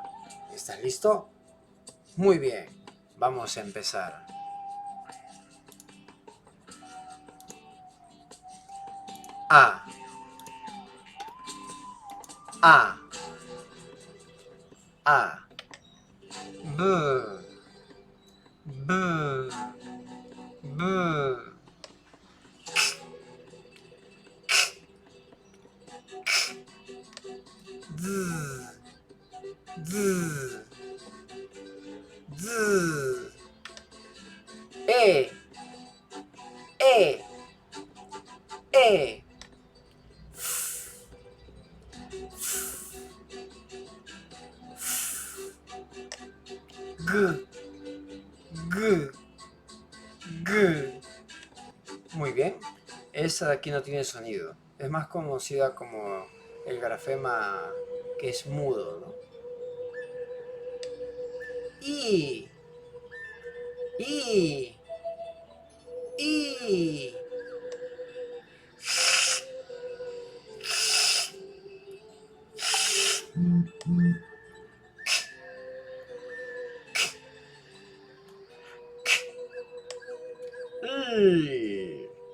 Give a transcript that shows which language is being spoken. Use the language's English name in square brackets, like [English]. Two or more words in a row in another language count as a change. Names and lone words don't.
[Spanish] ¿Estás listo? Muy bien. Vamos a empezar. A. A. A. B. B. B. Z. Z. Z. E. E. E. G. G. G. Muy bien. Esa de aquí no tiene sonido. Es más conocida como el grafema que es mudo, ¿no? I. I. I. I.